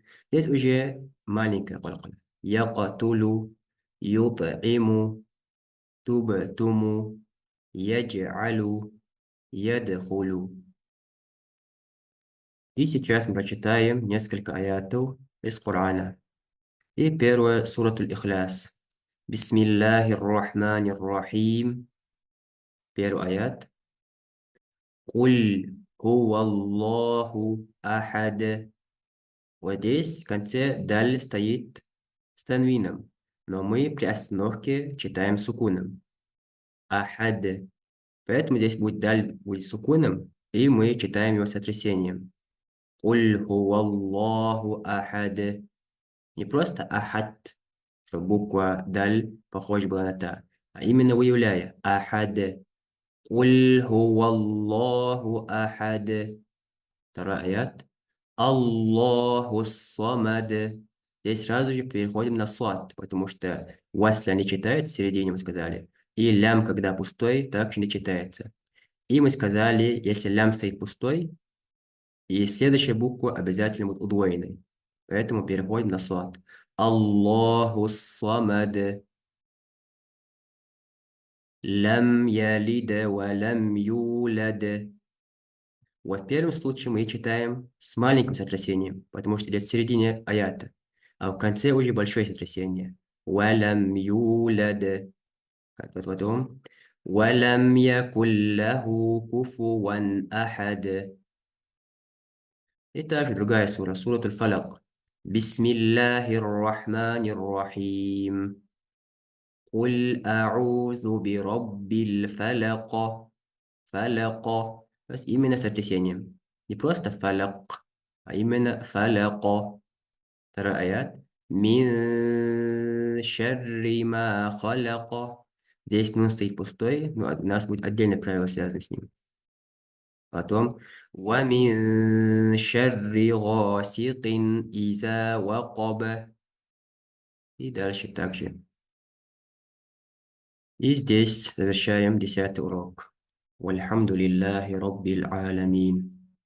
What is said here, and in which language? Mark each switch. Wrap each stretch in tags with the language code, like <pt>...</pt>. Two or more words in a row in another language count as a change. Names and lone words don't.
<ru>Здесь уже маленькое калкаля.</ru> <ar>يقتل، يطعم، تبتم، يجعل، يدخل.</ar> <ru>И сейчас мы прочитаем несколько аятов из Корана. И первое — суратуль Ихляс.</ru> <ar>بسم الله الرحمن الرحيم.</ar> <ru>Первый аят.</ru> <ar>قل هو الله أحد.</ar> <ru>Вот здесь в конце даль стоит с танвином, но мы при остановке читаем сукуном. Ахад. Поэтому здесь будет даль будет сукуном, и мы читаем его с сотрясением.</ru> <ar>قل هو الله أحد.</ar> <ru>Не просто ахад, чтобы буква даль похожа была на та, а именно выявляя ахад.</ru> <ar>قل هو الله أحد.</ar> <ru>Второй аят.</ru> <ar>الله الصمد.</ar> <ru>Здесь сразу же переходим на сад, потому что если не читает в середине, мы сказали, и лям, когда пустой, также не читается. И мы сказали, если лям стоит пустой, и следующая буква обязательно будет удвоенной. Поэтому переходим на сад.</ru> <ar>الله الصمد. لم يلد ولم يولد.</ar> <ru>Вот в первом случае мы читаем с маленьким сотрясением, потому что идет в середине аята, а в конце уже большое сотрясение.</ru> <ar>ولم يولد.</ar> <ru>Как вот потом.</ru> <ar>ولم يكن له كفوا أحد.</ar> <ru>И также другая сура, сура Аль-Фалак.</ru> <ar>بسم الله الرحمن الرحيم. قل أعوذ برب الفلق.</ar> <ru>Фаляка. То есть именно с сотрясением. Не просто фаляк, а именно фаляка. Второй аят.</ru> <ar>من شر ما خلق.</ar> <ru>Здесь нун стоит пустой, но у нас будет отдельное правило, связанное с ним.</ru> <ar>Потом وَمِن شَرِّ غَاسِقٍ إِذَا وَقَبَ.</ar> <ru>И дальше также. И здесь завершаем 10-й урок.</ru> <ar>والحمد لله رب العالمين.</ar>